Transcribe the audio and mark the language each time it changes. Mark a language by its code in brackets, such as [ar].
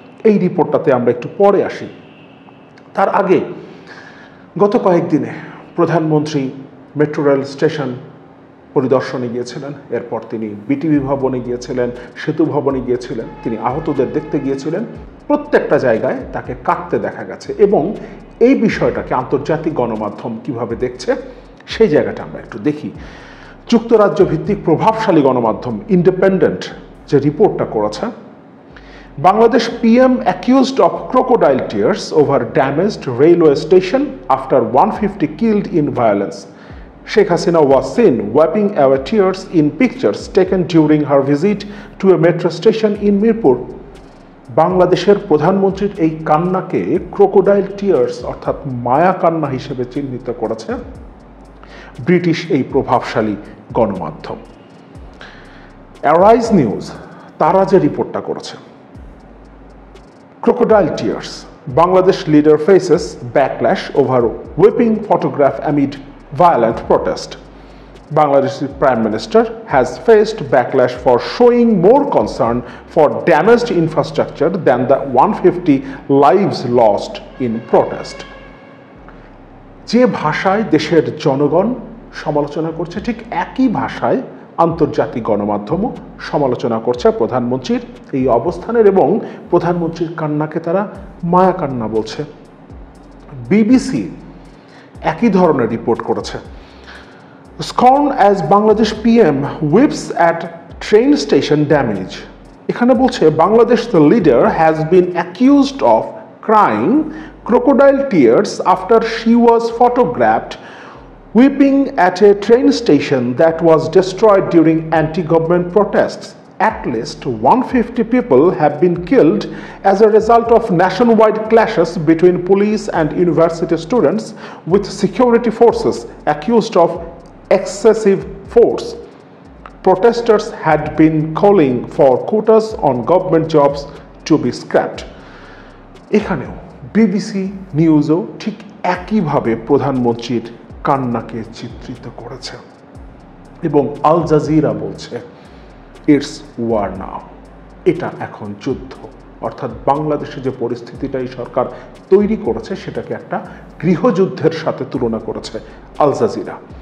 [bn] এই রিপোর্টটাতে আমরা একটু পরে আসি। তার আগে গত কয়েকদিনে প্রধানমন্ত্রী মেট্রো রেল স্টেশন পরিদর্শনে গিয়েছিলেন, এরপর তিনি বিটিভি ভবনে গিয়েছিলেন, সেতু ভবনে গিয়েছিলেন, তিনি আহতদের দেখতে গিয়েছিলেন। প্রত্যেকটা জায়গায় তাকে কাঁদতে দেখা গেছে এবং এই বিষয়টাকে আন্তর্জাতিক গণমাধ্যম কিভাবে দেখছে সেই জায়গাটা আমরা একটু দেখি। যুক্তরাজ্য ভিত্তিক প্রভাবশালী গণমাধ্যম ইন্ডিপেন্ডেন্ট যে রিপোর্টটা করেছে, Bangladesh [en] PM accused of crocodile tears over damaged railway station after 150 killed in violence. Sheikh Hasina was seen wiping away tears in pictures taken during her visit to a metro station in Mirpur. [bn] বাংলাদেশের প্রধানমন্ত্রীর এই কান্নাকে crocodile tears অর্থাৎ মায়া কান্না হিসেবে চিহ্নিত করেছে British এই প্রভাবশালী গণমাধ্যম। অ্যারাইজ নিউজ তারা যে রিপোর্টটা করেছে, [en] crocodile tears, Bangladesh leader faces backlash over whipping photograph amid violent protest. Bangladesh Prime Minister has faced backlash for showing more concern for damaged infrastructure than the 150 lives lost in protest. [bn] যে ভাষায় দেশের জনগণ সমালোচনা করছে, ঠিক একই ভাষায় আন্তর্জাতিক গণমাধ্যমও সমালোচনা করছে প্রধানমন্ত্রীর এই অবস্থানের এবং প্রধানমন্ত্রীর কান্নাকে তারা মায়া কান্না বলছে। BBC একই ধরনের রিপোর্ট করেছে। [en] Scorn as Bangladesh PM whips at train station damage. [bn] এখানে বলছে Bangladesh [en] the leader has been accused of crying crocodile tears after she was photographed weeping at a train station that was destroyed during anti-government protests. At least 150 people have been killed as a result of nationwide clashes between police and university students, with security forces accused of excessive force. Protesters had been calling for quotas on government jobs to be scrapped. [bn] এখানেও BBC নিউজও ঠিক একইভাবে প্রধানমন্ত্রীর কান্নাকে চিত্রিত করেছে এবং Al Jazeera বলছে [en] it's war now, [bn] এটা এখন যুদ্ধ। অর্থাৎ বাংলাদেশে যে পরিস্থিতিটা এই সরকার তৈরি করেছে সেটাকে একটা গৃহযুদ্ধের সাথে তুলনা করেছে আল জাজিরা।